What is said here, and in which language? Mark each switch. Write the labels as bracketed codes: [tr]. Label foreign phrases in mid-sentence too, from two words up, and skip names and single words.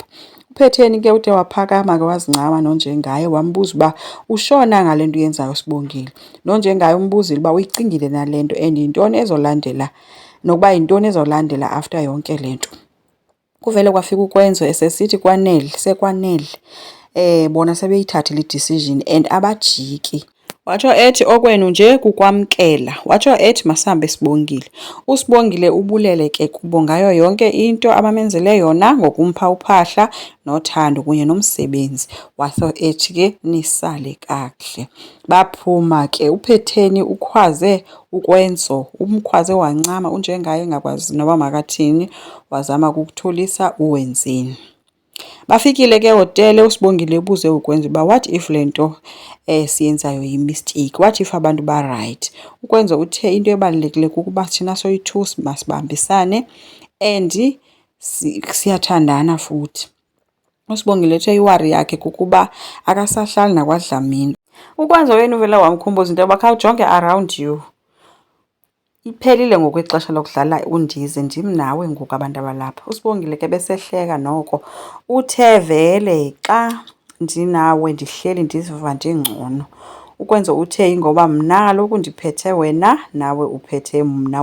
[xh] uPhetheni ke ude waphakama ke wazincama nonjengaye wambuza uba ushona ngale nto uyenzayo Sibongile. Nonjengaye umbuzile uba uyicingile nale nto and yintoni ezolandela, nokuba yintoni ezolandela after yonke le nto. Kuvele kwafika uKwenzo esesithi sekwanele, bona sebeyithathile i-decision and abajiki. Watsho ethi okwenu nje kukwamkela. Watsho ethi masihambe Sibongile. uSibongile ubulele ke kubo ngayo yonke into abamenzele yona ngokumpha uphahla nothando kunye nomsebenzi. Watsho ethi ke nisale kakuhle. Baphuma ke uPhetheni ukhwaze uKwenzo, umkhwaze wancama unjengaye engakwazi noba makathini, wazama ukukuthulisa uWenzeni. Bafikile ke hotele. uSibongile ebuze uKwenzo uba [en] what if [xh] le nto siyenzayo yimistake, [en] what if [xh] abantu ba-right. uKwenzo uthe into ebalulekile kukuba thina soyi-2 masibambisane and siyathandana futhi. uSibongile ethe iwari yakhe kukuba akasahlali nakwaDlamini. uKwenzo wena uvele wamkhumbuza into yoba khawujonge [en] around you, [xh] iphelile ngokwexesha lokudlala undize, ndim nawe ngoku abantu abalapha. uSibongile ke besehleka noko uthe vele xa ndinawe ndihleli ndiziva ndingcono. uKwenzo uthe ingoba mna kaloku ndiphethe wena nawe uphethe mna.